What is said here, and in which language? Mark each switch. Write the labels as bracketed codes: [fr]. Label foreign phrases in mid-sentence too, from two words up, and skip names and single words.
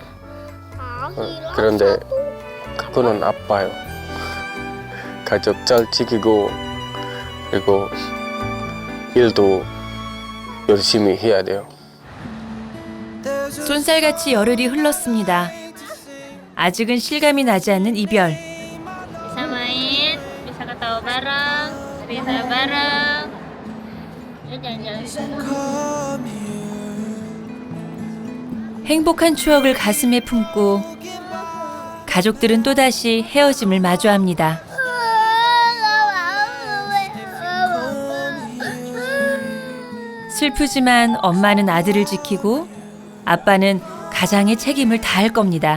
[ko] 그런데 그거는 아빠요. 가족 잘 지키고 그리고 일도 열심히 해야 돼요. 쏜살같이 열흘이 흘렀습니다. 아직은 실감이 나지 않는 이별. [id] Bisa main, bisa ketawa bareng, cerita bareng. Ya jalan-jalan. [ko] 행복한 추억을 가슴에 품고 가족들은 또다시 헤어짐을 마주합니다. 슬프지만 엄마는 아들을 지키고 아빠는 가장의 책임을 다할 겁니다.